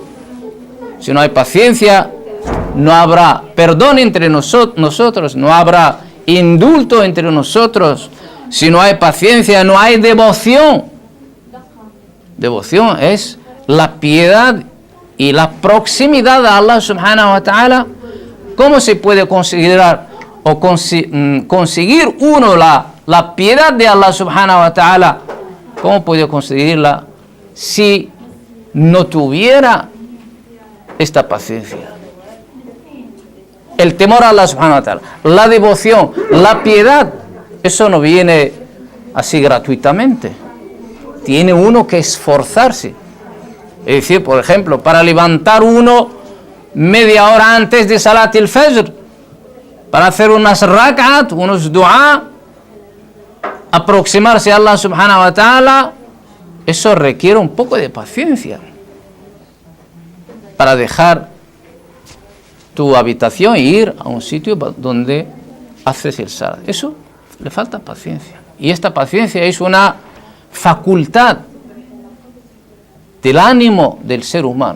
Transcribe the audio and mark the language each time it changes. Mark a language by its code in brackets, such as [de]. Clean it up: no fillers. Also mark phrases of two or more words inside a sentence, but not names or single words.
[es] Si no hay paciencia, no habrá perdón entre nosotros, no habrá indulto entre nosotros. Si no hay paciencia, no hay devoción. Devoción es la piedad y la proximidad a Allah [ar] سبحانه وتعالى. [es] ¿Cómo se puede considerar o conseguir uno la piedad de Allah [ar] سبحانه وتعالى? [es] ¿Cómo puede conseguirla si no tuviera esta paciencia? El temor a Allah [ar] سبحانه وتعالى, [es] la devoción, la piedad, eso no viene así gratuitamente. Tiene uno que esforzarse. Es decir, por ejemplo, para levantar uno media hora antes de [ar] صلاة الفجر, [es] para hacer unas rak'at, unos dua, aproximarse a Allah [ar] سبحانه وتعالى, [es] eso requiere un poco de paciencia para dejar tu habitación e ir a un sitio donde haces el salat. Eso le falta paciencia. Y esta paciencia es una facultad del ánimo del ser humano.